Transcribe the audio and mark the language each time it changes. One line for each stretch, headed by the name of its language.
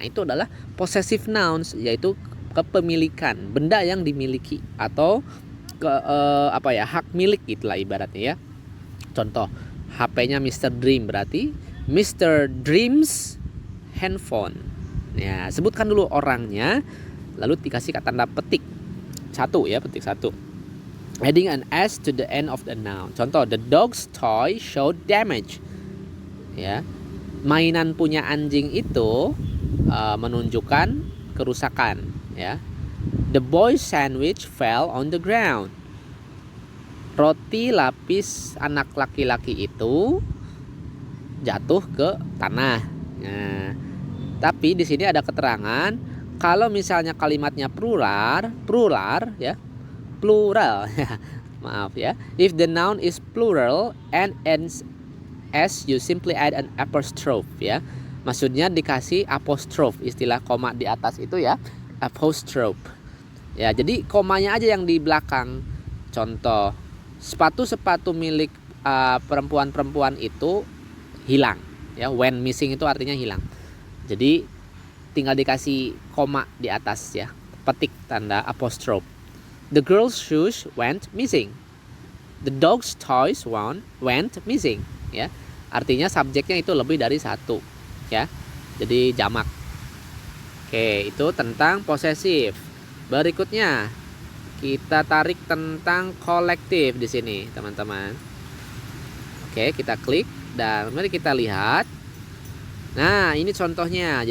Indonesian: Nah, itu adalah possessive nouns, yaitu kepemilikan, benda yang dimiliki atau hak milik gitulah ibaratnya, ya. Contoh, HP-nya Mr. Dream berarti Mr.
English: Dream's handphone.
Indonesian: Ya, sebutkan dulu orangnya, lalu dikasih tanda petik satu, ya, petik satu.
English: Adding an s to the end of the noun. Contoh, the dog's toy showed damage.
Indonesian: Ya, mainan punya anjing itu menunjukkan kerusakan.
English: Ya, the boy's sandwich fell on the ground.
Indonesian: Roti lapis anak laki-laki itu jatuh ke tanah. Nah, tapi di sini ada keterangan kalau misalnya kalimatnya plural, ya.
English: Plural, maaf, ya. If the noun is plural and ends s, you simply add an apostrophe, ya.
Indonesian: Maksudnya dikasih apostrophe, istilah koma di atas itu, ya, apostrophe. Ya, jadi komanya aja yang di belakang. Contoh, sepatu milik perempuan-perempuan itu hilang ya.
English: When missing
Indonesian: itu artinya hilang. Jadi tinggal dikasih koma di atas ya, petik tanda apostrophe.
English: The girl's shoes went missing. The dog's toys went missing ya.
Indonesian: Artinya subjeknya itu lebih dari satu ya. Jadi jamak. Oke, itu tentang posesif. Berikutnya kita tarik tentang kolektif di sini, teman-teman. Oke, kita klik dan mari kita lihat. Nah, ini contohnya.